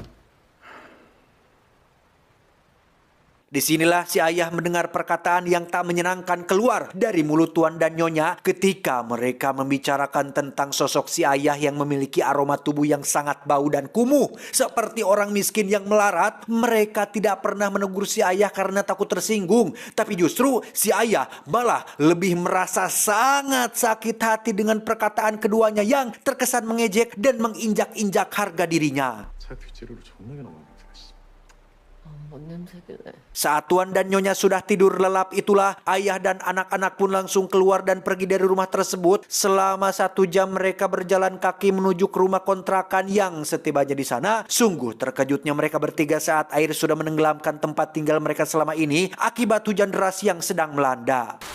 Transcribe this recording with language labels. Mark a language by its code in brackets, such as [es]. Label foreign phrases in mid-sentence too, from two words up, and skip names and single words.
[id] Disinilah si ayah mendengar perkataan yang tak menyenangkan keluar dari mulut tuan dan nyonya ketika mereka membicarakan tentang sosok si ayah yang memiliki aroma tubuh yang sangat bau dan kumuh. Seperti orang miskin yang melarat, mereka tidak pernah menegur si ayah karena takut tersinggung. Tapi justru si ayah malah lebih merasa sangat sakit hati dengan perkataan keduanya yang terkesan mengejek dan menginjak-injak harga dirinya. [ko] 차 뒷재료로 존나게 나오는데. 뭔 냄새길래. [id] Saat tuan dan nyonya sudah tidur lelap itulah ayah dan anak-anak pun langsung keluar dan pergi dari rumah tersebut. Selama 1 jam mereka berjalan kaki menuju ke rumah kontrakan yang setibanya di sana, sungguh terkejutnya mereka bertiga saat air sudah menenggelamkan tempat tinggal mereka selama ini akibat hujan deras yang sedang melanda.